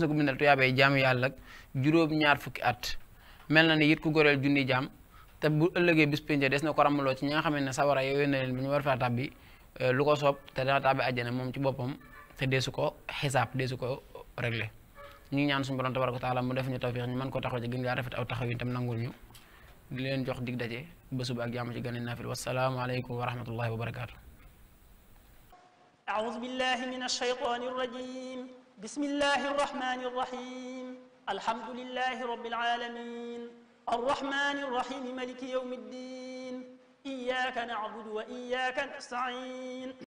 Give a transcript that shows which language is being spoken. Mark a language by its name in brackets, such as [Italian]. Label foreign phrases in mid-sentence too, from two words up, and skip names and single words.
[Wolof] ko bindal tuyaabay jaamu yàlla ak juróom-ñaar fukki at mel na ni it ku goreel junni jaam te bu ëllëgee bis pénc des na ko rammaloo ci ñi nga xamee ne sawara yooyu na leen bi ñu war faa tàbbi lu ko soob te dana tàbbi àjjana moom ci boppam te deesu ko xisaab deesu ko réglé ñu ngi ñaan suñu borom [Arabic] تبارك وتعالى [Wolof] mu def ñu tawfiix ñu mën ko taxaw ci gën ngaa rafet aw taxaw yi tam nangul ñu di leen jox dig daje ba suba ak jàmm ci gane naafil [Arabic] والسلام عليكم ورحمة الله وبركاته. أعوذ بالله من الشيطان الرجيم بسم الله الرحمن الرحيم الحمد لله رب العالمين الرحمن الرحيم مالك يوم الدين إياك نعبد وإياك نستعين